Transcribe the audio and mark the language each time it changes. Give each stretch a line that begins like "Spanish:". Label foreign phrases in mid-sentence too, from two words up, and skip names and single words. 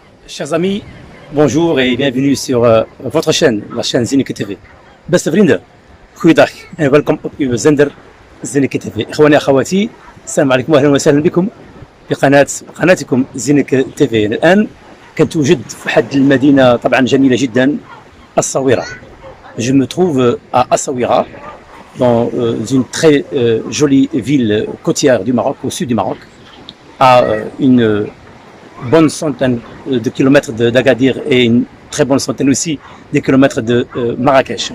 French: Chers amis, bonjour et bienvenue sur votre chaîne, la chaîne Zineke TV.
Dutch: Beste vrienden, goeiedag en welkom op uw zender Zineke TV.
Arabic: إخواني أخواتي السلام عليكم وأهلا وسهلا بكم في قناتكم Zineke TV. الآن كنتوجد في واحد المدينة طبعا جميلة جدا، الصويرة.
French: Je me trouve à Essaouira, dans une très jolie ville côtière du Maroc, au sud du Maroc, à une bonne centaine de kilomètres d'Agadir et une très bonne centaine aussi de kilomètres de Marrakech.